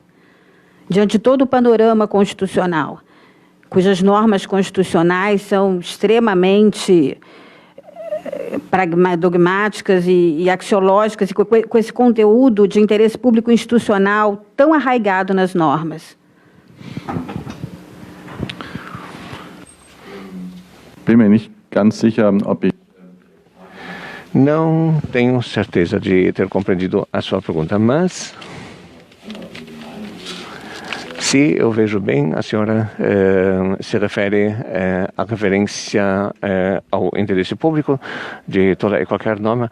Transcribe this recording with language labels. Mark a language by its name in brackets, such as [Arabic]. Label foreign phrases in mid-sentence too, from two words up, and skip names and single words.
[Portuguese] Diante de todo o panorama constitucional, cujas normas constitucionais são extremamente dogmáticas e axiológicas, e com esse conteúdo de interesse público institucional tão arraigado nas normas. [German] Bin mir nicht ganz sicher, ob ich... [Portuguese] Não tenho certeza de ter compreendido a sua pergunta, mas se eu vejo bem, a senhora se refere à referência ao interesse público de toda e qualquer norma.